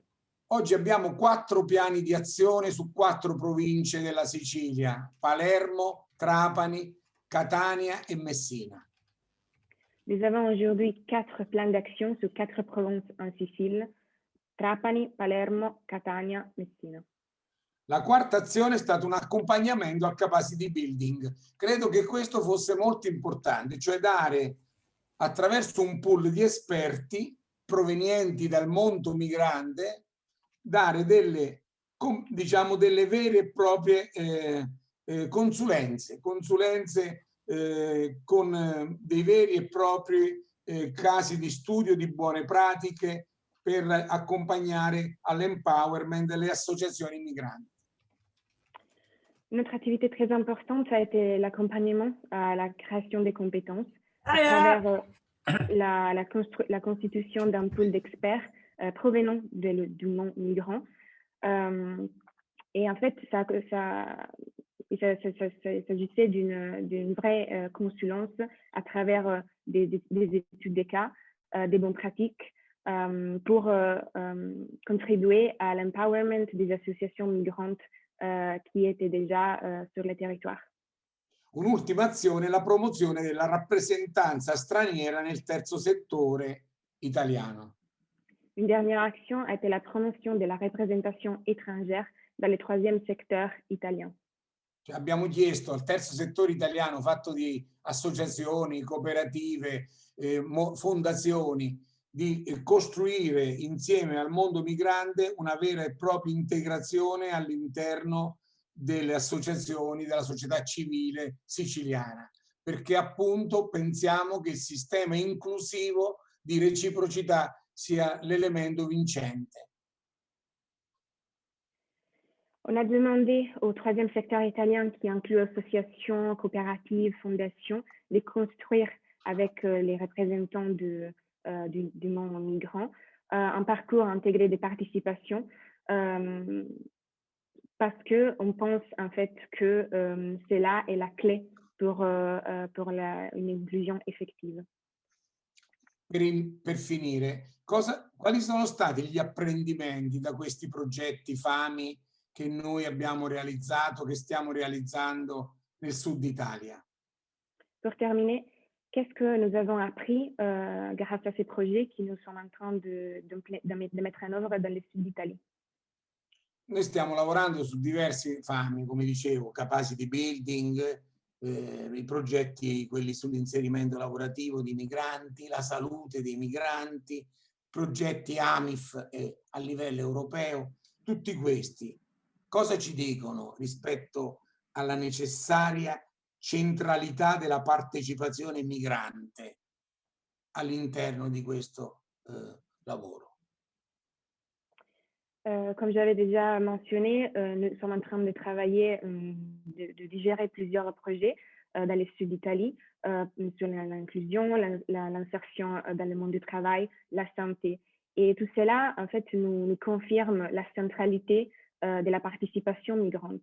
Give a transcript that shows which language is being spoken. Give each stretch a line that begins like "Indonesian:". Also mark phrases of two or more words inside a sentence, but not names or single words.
Italian: Oggi abbiamo 4 piani di azione su 4 province della Sicilia: Palermo, Trapani, Catania e Messina.
French: Nous avons aujourd'hui 4 plans d'action sur 4 provinces en Sicile: Trapani, Palermo, Catania, Messina.
Italian: La quarta azione è stato un accompagnamento al
English: capacity building.
Italian: Credo che questo fosse molto importante, cioè dare attraverso un pool di esperti provenienti dal mondo migrante, dare delle vere e proprie consulenze con dei veri e propri casi di studio di buone pratiche per accompagnare all'empowerment delle associazioni migranti.
French: Une autre activité très importante, ça a été l'accompagnement à la création des compétences. à travers la constitution d'un pool d'experts provenant du monde migrant. Et en fait, il s'agissait d'une vraie consulence à travers des études de cas, des bonnes pratiques pour contribuer à l'empowerment des associations migrantes qui étaient déjà sur le territoire.
Italian: Un'ultima azione è la promozione della rappresentanza straniera nel terzo settore italiano.
French: Une dernière action a été la promotion de la représentation étrangère dans le troisième secteur italien.
Italian: Cioè, abbiamo chiesto al terzo settore italiano, fatto di associazioni, cooperative, fondazioni, di costruire insieme al mondo migrante una vera e propria integrazione all'interno delle associazioni, della società civile siciliana, perché appunto pensiamo che il sistema inclusivo di reciprocità sia l'elemento vincente.
French: On a demandé au troisième secteur italien, qui inclut associations, coopératives, fondations, de construire avec les représentants du monde migrant un parcours intégré de participation parce qu'on pense en fait que cela est la clé pour une inclusion effective.
Italian: Per finire, quali sono stati gli apprendimenti da questi progetti FAMI che noi abbiamo realizzato, che stiamo realizzando nel sud Italia?
French: Pour terminer, qu'est-ce que nous avons appris grâce à ces projets qui nous sommes en train de mettre en œuvre dans le sud d'Italie?
Italian: Noi stiamo lavorando su diversi FAMI, come dicevo,
English: capacity building,
Italian: i progetti, quelli sull'inserimento lavorativo di migranti, la salute dei migranti, progetti AMIF a livello europeo, tutti questi. Cosa ci dicono rispetto alla necessaria centralità della partecipazione migrante all'interno di questo lavoro?
French: Comme j'avais déjà mentionné, nous sommes en train de travailler, de gérer plusieurs projets dans le sud d'Italie sur l'inclusion, l'insertion dans le monde du travail, la santé. Et tout cela, en fait, nous confirme la centralité de la participation migrante.